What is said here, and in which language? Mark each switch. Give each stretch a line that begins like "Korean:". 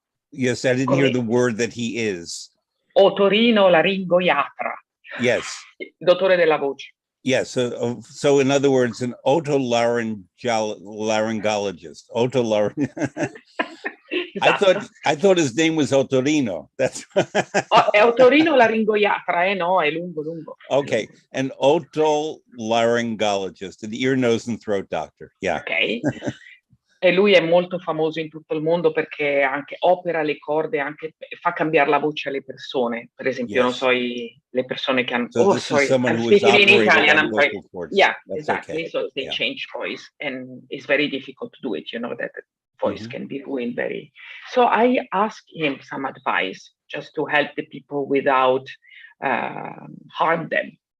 English: Yes, I didn't hear the word that he is.
Italian: Otorinolaringoiatra.
English: Yes.
Italian: Dottore della voce.
English: Yes, so in other words, an otolaryngologist. Esatto. I thought his name was Otorino. That's
Italian: è otorinolaringoiatra, no, è lungo.
English: Okay, an otolaryngologist, an ear, nose, and throat doctor. Yeah. Okay.
Italian: E lui è molto famoso in tutto il mondo perché anche opera le corde, anche fa cambiare la voce alle persone. Per esempio, non so, le persone che hanno...
English: So this is someone who is operating on vocal cords. Yeah, that's exactly. Okay. So they change voice, and it's very difficult to do it. You know that the voice can be ruined very... So I asked him some advice just to help the people without harm them.